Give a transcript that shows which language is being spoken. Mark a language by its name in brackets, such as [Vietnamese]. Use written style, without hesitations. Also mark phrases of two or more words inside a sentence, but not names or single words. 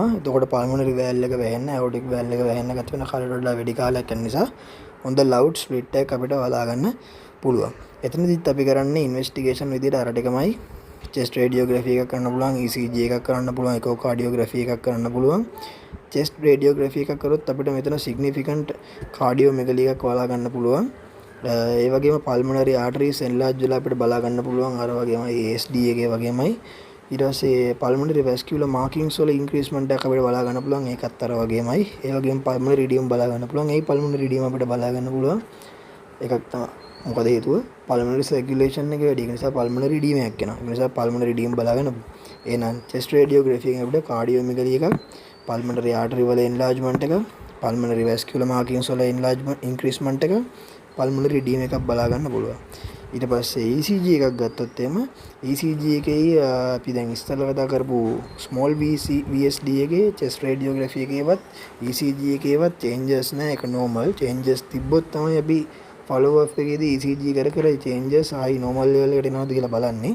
[Sinhala] එතකොට [English] pulmonary valve [Sinhala] එක වැහෙන්න [English] aortic valve [Sinhala] එක වැහෙන්න ගත වෙන කාලයට වඩා වැඩි කාලයක් යන නිසා හොඳ [English] loud split [Sinhala] එකක් අපිට බලා ගන්න පුළුවන්. එතනදිත් අපි කරන්නේ ඉන්වෙස්ටිගේෂන් විදිහට අර ටිකමයි [English] chest radiography [Sinhala] එකක් කරන්න පුළුවන්, ECG එකක් කරන්න පුළුවන්, echocardiography එකක් කරන්න පුළුවන්. [English] chest radiography [Sinhala] එකක් කරොත් අපිට මෙතන [English] significant cardiomegaly [Sinhala] එකක් බලා ගන්න පුළුවන්. ඒ වගේම [English] pulmonary arteries enlarge [Sinhala] වෙලා අපිට බලා ගන්න පුළුවන්. අර වගේමයි ASD එකේ වගේමයි ඊට පස්සේ [English] pulmonary vascular markings [Sinhala] වල increasement එකක් අපිට බලා ගන්න පුළුවන්. ඒකත් අර වගේමයි. ඒ වගේම [English] pulmonary edema [Sinhala] බලා ගන්න පුළුවන්. ඒ [English] pulmonary edema [Sinhala] අපිට බලා ගන්න පුළුවන්. එකක් තමයි. මොකද හේතුව [English] pulmonary circulation [Sinhala] එක වැඩි. ඒ නිසා [English] pulmonary edema [Sinhala] එකක් එනවා. ඒ නිසා [English] pulmonary edema [Sinhala] බලා ගන්න. එහෙනම් [English] chest radiography [Sinhala] එකෙන් අපිට cardiomegaly එකක්, [English] pulmonary artery [Sinhala] වල enlargement එක, [English] pulmonary vascular markings [Sinhala] වල [English] enlargement increasement [Sinhala] එක, [English] pulmonary edema [Sinhala] එකක් බලා ගන්න පුළුවන්. ඊට පස්සේ ECG එකක් ගත්තොත් එහෙම ECG එකේ අපි දැන් ඉස්සෙල්ලා කතා කරපු [English] small VSD [Sinhala] එකේ [English] chest radiography [Sinhala] එකේවත් ECG එකේවත් changes නැහැ. ඒක normal. changes තිබ්බොත් තමයි අපි [English] follow up [Sinhala] එකේදී ECG කර changes ආයි normal level එකට එනවද කියලා බලන්නේ.